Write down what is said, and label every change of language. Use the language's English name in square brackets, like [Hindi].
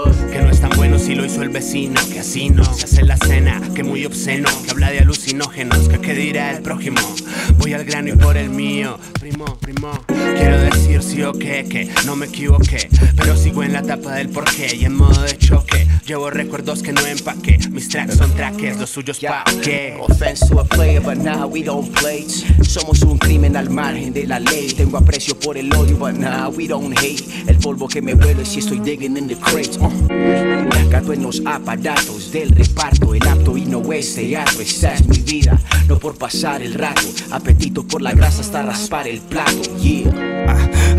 [Spanish] Que no es tan bueno si lo hizo el vecino. Que así no se hace la cena, que muy obsceno. Que habla de alucinógenos, que qué dirá el prójimo. Voy al grano y por el mío, primo, primo. Quiero decir sí o qué, que no me equivoqué. Pero sigo en la etapa del porqué y en modo de choque. Llevo recuerdos que no empaqué. Mis tracks son trackers, los suyos pa' qué. [English] Offense to a player, but now we don't play. [Spanish] Somos un crimen al margen de la ley. Tengo aprecio por el odio, [English] but now we don't hate. [Spanish] El polvo que me vuelo es si estoy [English] digging in the crates. [Spanish] Gato en los aparatos del reparto. El apto y no es teatro. Esta es mi vida, no por pasar el rato. Apetito por la grasa hasta raspar el plato. Yeah.